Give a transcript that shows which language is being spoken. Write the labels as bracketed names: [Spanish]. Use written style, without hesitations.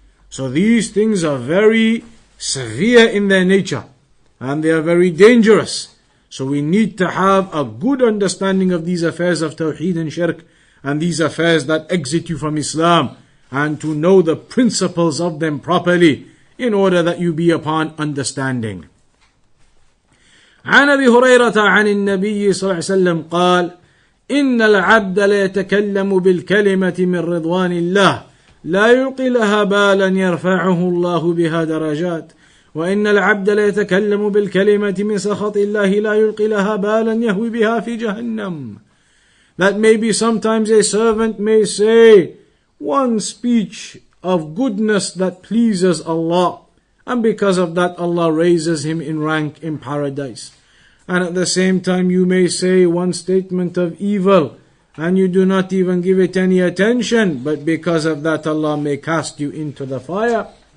[English] So these things are very severe in their nature and they are very dangerous. So we need to have a good understanding of these affairs of Tawheed and Shirk and these affairs that exit you from Islam, and to know the principles of them properly in order that you be upon understanding. [Arabic] عن أبي هريرة عن النبي صلى الله عليه وسلم قال: إن العبد ليتكلم بالكلمة من رضوان الله لا يلقي لها بالا يرفعه الله بها درجات، وإن العبد ليتكلم بالكلمة من سخط الله لا يلقي لها بالا يهوي بها في جهنم. [English] That maybe sometimes a servant may say one speech of goodness that pleases Allah, and because of that Allah raises him in rank in paradise. And at the same time you may say one statement of evil and you do not even give it any attention, but because of that Allah may cast you into the fire.